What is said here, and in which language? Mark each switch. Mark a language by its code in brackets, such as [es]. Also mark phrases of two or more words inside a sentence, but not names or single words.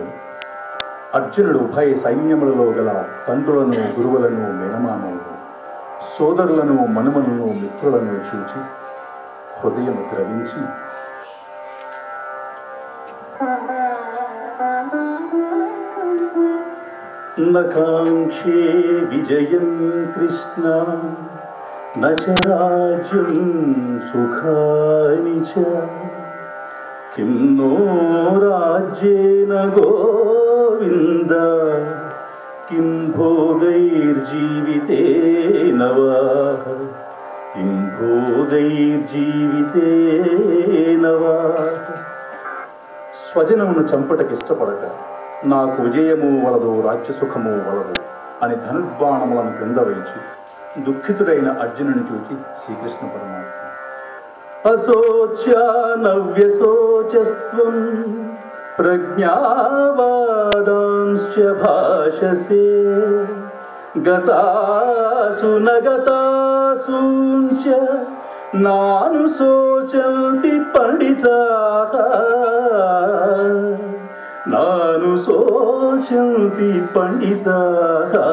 [te] అర్జునుడు ఉభయ సైన్యములలో గల తండ్రులను, గురువులను, మేనమామలను, సోదరులను, మనుమలను, మిత్రులను చూచి హృదయము ద్రవించి [sa] నకాంక్షే విజయం కృష్ణ నచ రాజ్యం సుఖాని చ किं नो राज्येन गोविन्द किं भोगैर्जीवितेन वा किं भोगैर्जीवितेन वा। [te] స్వజనమును చంపటకిష్టపడక నాకు విజయము వలదు, రాజ్యసుఖము వలదు అని ధనుర్బాణములను క్రింద వేచి దుఃఖితుడైన అర్జునుని చూచి శ్రీకృష్ణ పరమాత్మ [sa] అశోచ్యానవ్యశోచస్త్వం ప్రజ్ఞావాదాంశ్చ భాషసే గతాసు నగతాసూంచ నానుశోచంతి పండితాః నానుశోచంతి పండితాః।